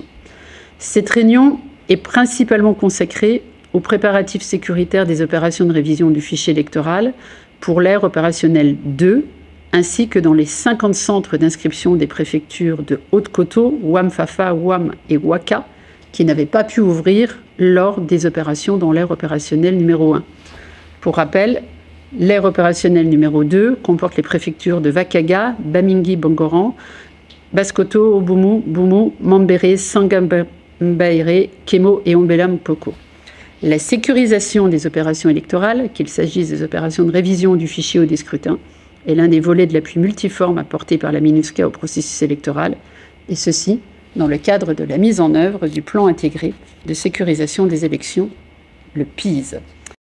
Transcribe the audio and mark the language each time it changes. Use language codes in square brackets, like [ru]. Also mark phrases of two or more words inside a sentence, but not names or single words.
[fr] Cette réunion est principalement consacrée aux préparatifs sécuritaires des opérations de révision du fichier électoral pour l'ère opérationnelle 2, ainsi que dans les 50 centres d'inscription des préfectures de Haute-Kotto, Ouam-Fafa, Ouam et Ouaka, qui n'avaient pas pu ouvrir lors des opérations dans l'ère opérationnelle numéro 1. Pour rappel, l'ère opérationnelle numéro 2 comporte les préfectures de Vakaga, Bamingui-Bangoran, Basse-Kotto, Oboumou, Boumou, Mambéré, Sangambaéré, Kémo et Ombela-Mpoko. La sécurisation des opérations électorales, qu'il s'agisse des opérations de révision du fichier ou des scrutins, est l'un des volets de l'appui multiforme apporté par la MINUSCA au processus électoral et ceci dans le cadre de la mise en œuvre du plan intégré de sécurisation des élections, le PISE.